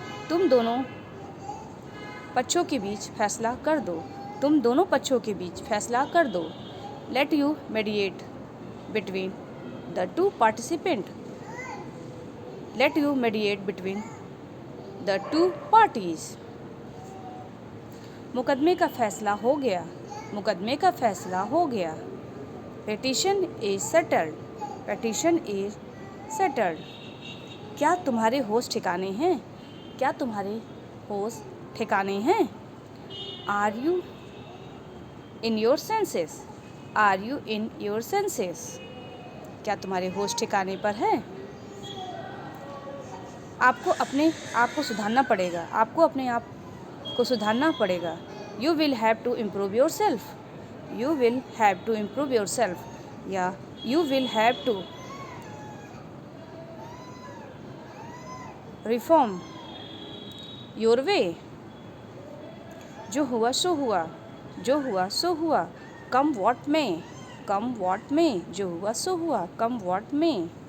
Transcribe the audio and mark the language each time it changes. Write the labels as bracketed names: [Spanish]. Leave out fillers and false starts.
[Hindi] तुम दोनों पक्षों के बीच फैसला कर दो. तुम दोनों पक्षों के बीच फैसला कर दो. [English] Let you mediate between the two participants. Let you mediate between the two parties. [Hindi] मुकदमे का फैसला हो गया. मुकदमे का फैसला हो गया. [English] Petition is settled. Petition is settled. [Hindi] क्या तुम्हारे होश ठिकाने हैं. क्या तुम्हारे होश ठिकाने हैं. [English] Are you in your senses. Are you in your senses. [Hindi] क्या तुम्हारे होश ठिकाने पर है. आपको अपने आप को सुधारना पड़ेगा. आपको अपने आप को सुधारना पड़ेगा. [English] You will have to improve yourself. You will have to improve yourself. या you will have to reform your way. [Hindi] जो हुआ सो हुआ, जो हुआ सो हुआ, [English] come what may, come what may, [Hindi] जो हुआ सो हुआ, [English] come what may.